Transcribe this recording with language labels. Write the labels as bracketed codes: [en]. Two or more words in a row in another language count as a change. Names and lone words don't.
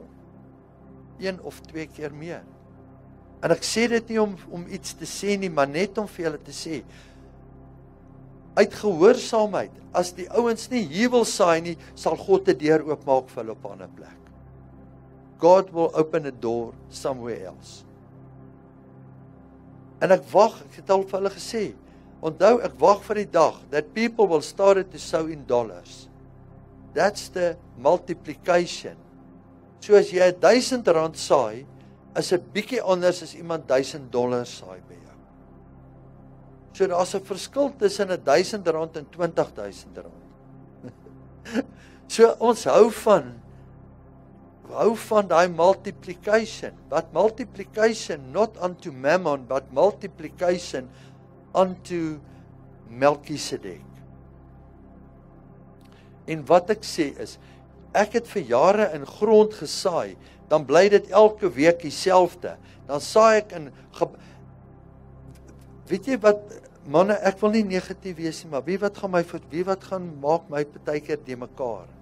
[af] 1 of 2 keer meer. En ek sê dit nie om iets te sê nie, maar net om vir julle te sê, uit gehoorsaamheid, as die ouens nie hier wil saai nie, sal God 'n deur oopmaak vir hulle op 'n ander plek. [en] God will open a door somewhere else. [af] En ek wag, ek het al vir hulle gesê, onthou, ek wag vir die dag, [en] that people will start to sow in dollars. That's the multiplication. [af] So as jy R1000 saai, is 'n bietjie anders as iemand $1000 saai by jou. So daar's 'n verskil tussen R1000 en R20,000. So ons hou van daai multiplication, [en] but multiplication not unto mammon, but multiplication unto Melchizedek. [af] En wat ek sê is, ek het vir jare in grond gesaai, dan bly dit elke week dieselfde. Dan saai ek in, weet jy wat, manne, ek wil nie negatief wees nie, maar wie wat gaan maak my partykeer de mekaar?